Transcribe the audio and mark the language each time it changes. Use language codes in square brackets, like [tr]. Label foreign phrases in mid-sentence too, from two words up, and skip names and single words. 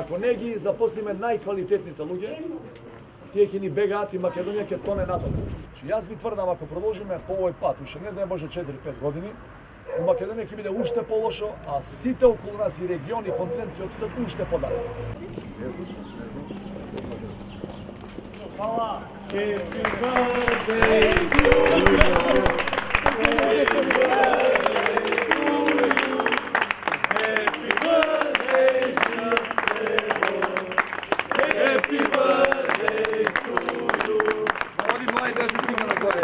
[mk] Ако не ги запослиме најквалитетните луѓе, тие ќе ни бегаат и Македонија ќе тоне надолу. Јас ви тврдам, ако продолжиме по овој пат, уште не може 4-5 години, у Македонија ќе биде уште полошо, а сите околу нас и региони и континент ќе отидат уште подале. Hvala. [en] Happy birthday to you. Happy birthday to you. Happy birthday to you. Happy birthday to you. [mk] Оди млади да се стигна нагоре.